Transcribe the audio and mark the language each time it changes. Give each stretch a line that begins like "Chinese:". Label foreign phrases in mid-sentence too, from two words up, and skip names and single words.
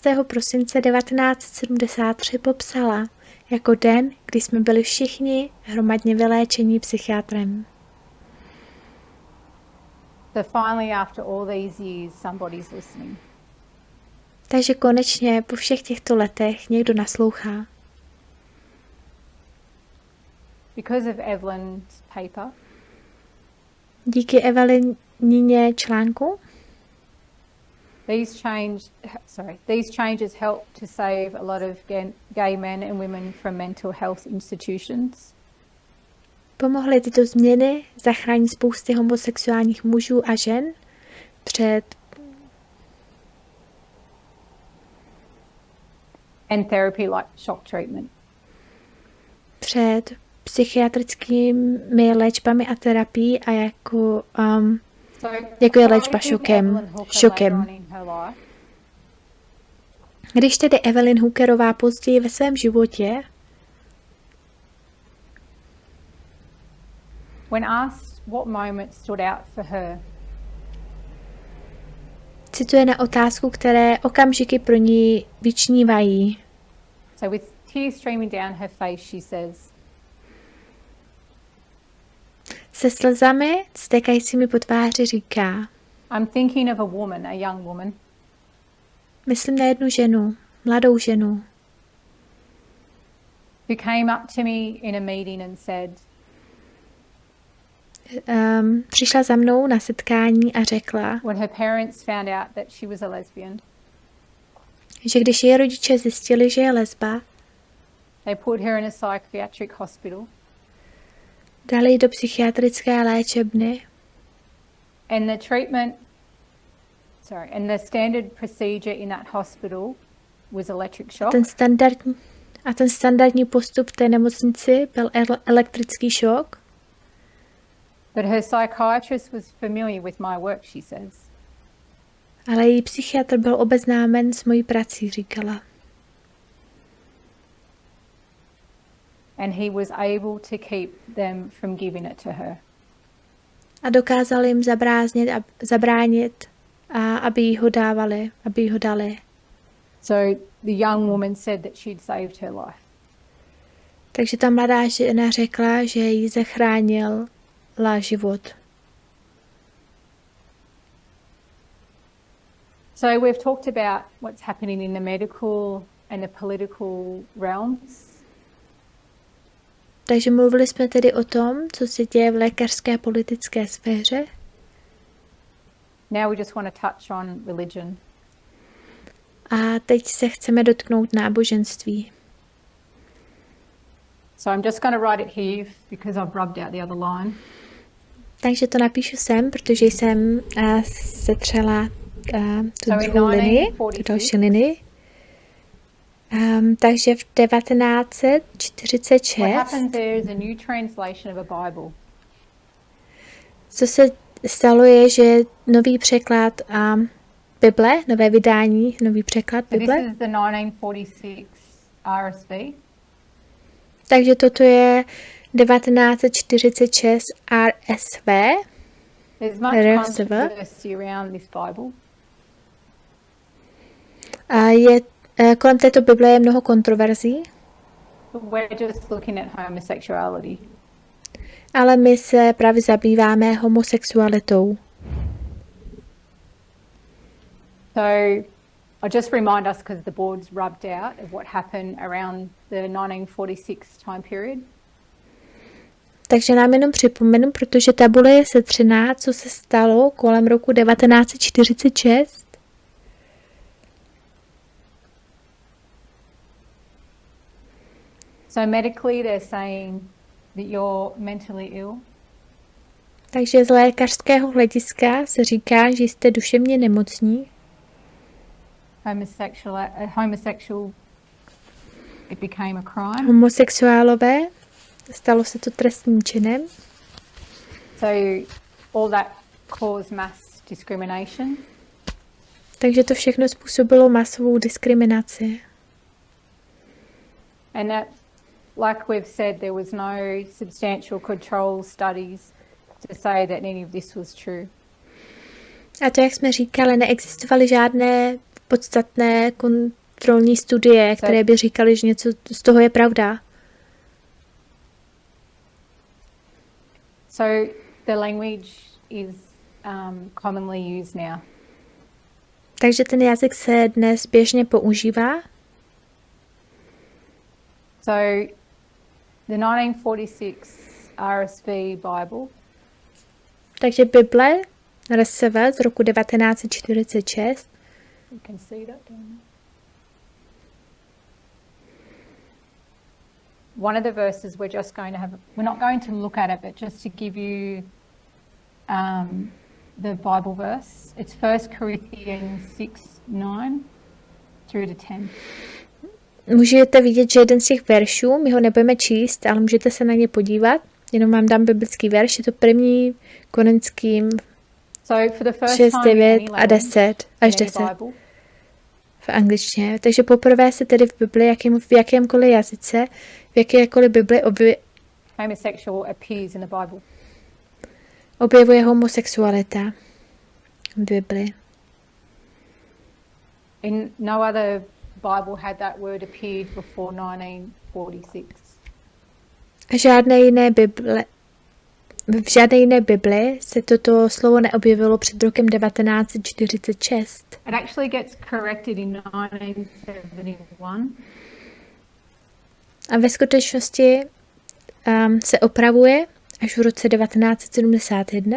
Czech: prosince 1973 popsala jako den, kdy jsme byli všichni hromadně vyléčení psychiatrem.
English: So finally, after all these years, somebody's listening.
Czech: Takže konečně po všech těchto letech někdo naslouchá.
English: Because of Evelyn's paper.
Czech: Díky Evelynině článku.
English: These changes help to save a lot of gay men and women from mental health institutions.
Czech: Pomohly tyto změny zachránit spousty homosexuálních mužů a žen před
English: and therapy like shock treatment.
Czech: Před psychiatrickými léčbami a terapií a jako je léčba šokem. Když tedy Evelyn Hookerová později ve svém životě
English: when asked what moment stood out for her,
Czech: cituje na otázku, které okamžiky pro ní vyčnívají.
English: So with tears streaming down her face, she says,
Czech: se slzami stékajícími po tváři říká,
English: I'm thinking of a woman, a young woman.
Czech: Myslím na jednu ženu, mladou ženu,
English: who came up to me in a meeting and said,
Czech: přišla za mnou na setkání a řekla,
English: when her parents found out that she was a lesbian,
Czech: že když její rodiče zjistili, že je lesba,
English: they put her in a psychiatric hospital.
Czech: Dali ji do psychiatrické léčebny.
English: And the standard procedure in that hospital was electric shock.
Czech: Ten standardní postup v té nemocnici byl elektrický šok.
English: But her psychiatrist was familiar with my work, she says.
Czech: Ale její psychiatr byl obeznámen s mojí prací, říkala.
English: And he was able to keep them from giving it to her.
Czech: A dokázal jim zabránit, aby jí ho dali.
English: So the young woman said that she'd saved her life.
Czech: Takže ta mladá žena řekla, že jí zachránila život.
English: So we've talked about what's happening in the medical and the political realms.
Czech: Takže mluvili jsme tedy o tom, co se děje v lékařské politické sféře.
English: Now we just want to touch on religion.
Czech: A teď se chceme dotknout náboženství.
English: So I'm just going to write it here because I've rubbed out the other line.
Czech: Takže to napíšu sem, protože jsem setřela tu druhou linii, tu další linii. Takže v 1946 co se stalo je, že nový překlad Bible, nové vydání, nový překlad Bible.
English: This is the 1946 RSV.
Czech: Takže toto je 1946 RSV.
English: There's much controversy around this Bible.
Czech: Kolem této Bible je mnoho kontroverzí.
English: We're just looking at homosexuality.
Czech: Ale my se právě zabýváme homosexualitou.
English: So I'll just remind us, because the board's rubbed out, of what happened around the 1946 time period.
Czech: Takže nám jenom připomenu, protože tabule je setřená, co se stalo kolem roku 1946.
English: So medically they're saying that you're mentally ill.
Czech: Takže z lékařského hlediska se říká, že jste duševně nemocní.
English: Homosexual, it became a crime.
Czech: Homosexuálové, stalo se to trestním činem.
English: So all that caused mass discrimination.
Czech: Takže to všechno způsobilo masovou diskriminaci.
English: And that, like we've said, there was no substantial control studies to say that any of this was true.
Czech: A to, jak jsme říkali, neexistovaly žádné podstatné kontrolní studie, které by říkaly, že něco z toho je pravda.
English: So the language is commonly used now.
Czech: Takže ten jazyk se dnes běžně používá.
English: So the 1946 RSV Bible.
Czech: Takže Bible RSV z roku 1946.
English: You can see that down there. One of the verses we're not going to look at it, but just to give you the Bible verse. It's 1 Corinthians 6:9 through to 10.
Czech: můžete vidět, že jeden z těch veršů, my ho nebudeme číst, ale můžete se na ně podívat. Jenom vám dám biblický verš, je to 1. Korinským 6, 9 a 10 až 10 v angličtině. Takže poprvé se tedy v Bibli, v jakémkoliv jazyce, v jakékoliv Bibli objevuje homosexualita v Bibli.
English: In no other Bible had that word appeared before 1946.
Czech: A v žádné jiné Bibli se toto slovo neobjevilo před rokem 1946.
English: It actually gets corrected in 1971.
Czech: A ve skutečnosti se opravuje až v roce 1971.